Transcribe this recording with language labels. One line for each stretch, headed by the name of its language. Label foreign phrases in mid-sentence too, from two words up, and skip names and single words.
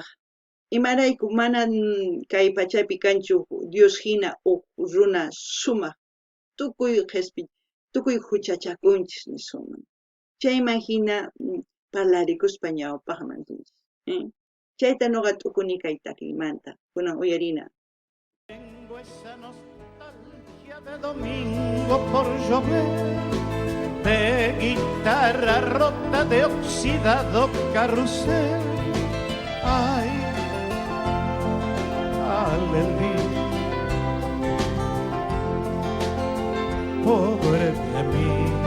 Quechua: Imarayku mana kay pachapi kanchu Dios hina uq runa sumaq tukuy huchachakunchis nisuman. Chayman hina parlarikuspa ñawpaqman. Chayta nuqa tukuni kay takiymanta, kunan uyarina.
Spanish: Tengo esa nostalgia de domingo por llover, de guitarra rota, de oxidado carrusel. Ay, aleluya, pobre de mí.